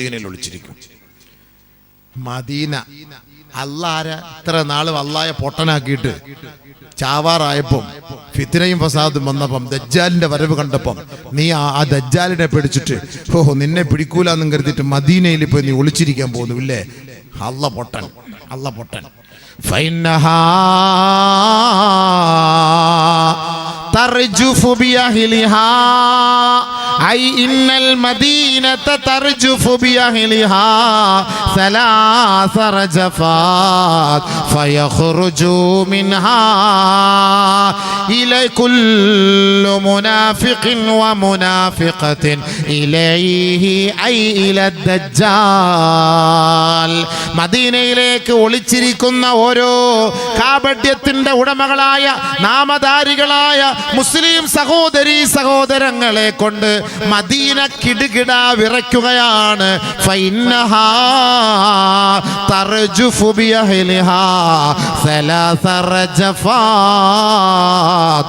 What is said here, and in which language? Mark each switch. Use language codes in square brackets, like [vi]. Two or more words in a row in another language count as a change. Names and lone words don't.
[ml] മദീന ഇത്ര നാള് അല്ലാഹയെ പൊട്ടനാക്കിയിട്ട് ചാവാറായപ്പം ഫിത്നയും ഫസാദും വന്നപ്പം ദജ്ജാലിന്റെ വരവ് കണ്ടപ്പം നീ ആ ദജ്ജാലിനെ പിടിച്ചിട്ട് നിന്നെ പിടിക്കൂലെന്നും കരുതിയിട്ട് മദീനയിൽ പോയി നീ ഒളിച്ചിരിക്കാൻ പോകുന്നു ഇല്ലേ? അല്ല പൊട്ടൻ. [ar] فإنها ترجف بأهلها أي إن المدينة ترجف بأهلها 3 رجفات فيخرج منها إلى كل منافق ومنافقة إليه أي إلى الدجال. [ml] മദീനയിലേക്ക് ഒളിച്ചിരിക്കുന്ന ഓരോ കാപഢ്യത്തിന്റെ ഉടമകളായ നാമധാരികളായ മുസ്ലിം സഹോദരങ്ങളെ കൊണ്ട് മദീന കിടുകിട വിറയ്ക്കുകയാണ്. [ar] فإنها ترجف بأهلها 3 رجفات.